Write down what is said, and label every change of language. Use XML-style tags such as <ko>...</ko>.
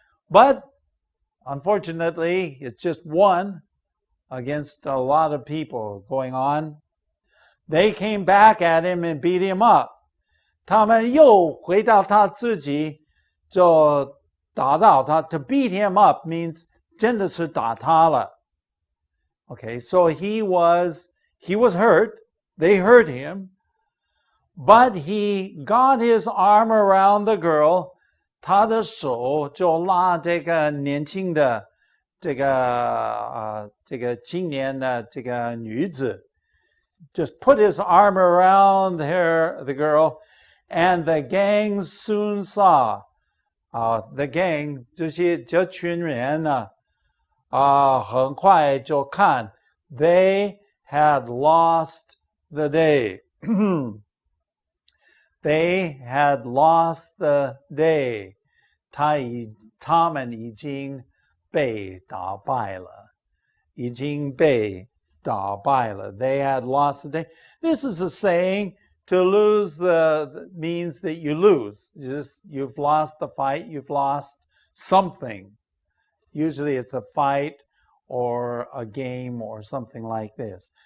<en>But unfortunately, it's just one against a lot of people going on. They came back at him and beat him up.</en> <zh>他们又回到他自己，就打到他。</zh> <en>To beat him up means</en> <zh>真的是打他了。</zh> <en>Okay, so he was hurt. They hurt him. But he got his arm around the girl.</en> <zh>他的手就拉这个年轻的这个青年的这个女子。</zh> <en>Just put his arm around the girl, and the gang soon saw. The gang</en> <zh>这群人呢，很快就看</zh> <en>they had lost the day. They had lost the day.</en> <zh>他们已经被打败了，已经被打败了。</zh> <en>They had lost the day. This is a saying. To lose means that you lose. You've lost the fight. You've lost something. Usually it's a fight or a game or something like this.</en>